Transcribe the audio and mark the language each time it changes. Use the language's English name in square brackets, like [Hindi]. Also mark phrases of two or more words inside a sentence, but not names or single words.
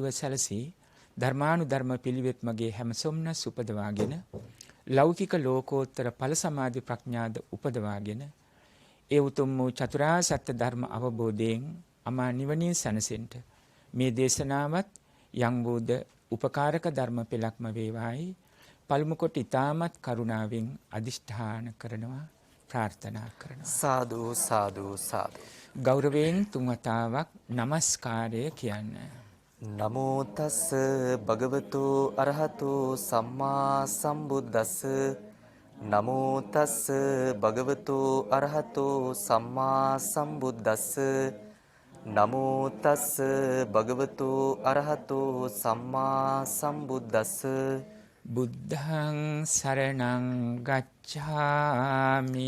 [Sinhala] සැලසී ධර්මානුධර්ම පිළිවෙත් මගේ හැම සොම්නස් උපදවාගෙන ලෞකික ලෝකෝත්තර ඵල සමාධි ප්‍රඥාද උපදවාගෙන ඒ උතුම් වූ චතුරාර්ය සත්‍ය ධර්ම අවබෝධයෙන් අමා නිවනින් සැනසෙන්නට මේ දේශනාවත් යම් වූද උපකාරක ධර්ම පෙළක්ම වේවායි පළමු කොට ඊ타මත් කරුණාවෙන් අදිෂ්ඨාන කරනවා ප්‍රාර්ථනා කරනවා. සාදු සාදු සාදු. ගෞරවයෙන් තුන් වතාවක් নমස්කාරය කියන්න. [Pali] නමෝ තස් භගවතු අරහතු සම්මා සම්බුද්දස්ස. නමෝ තස් භගවතු අරහතු සම්මා සම්බුද්දස්ස. නමෝ තස් භගවතු අරහතු සම්මා සම්බුද්දස්ස. බුද්ධං සරණං ගච්ඡාමි.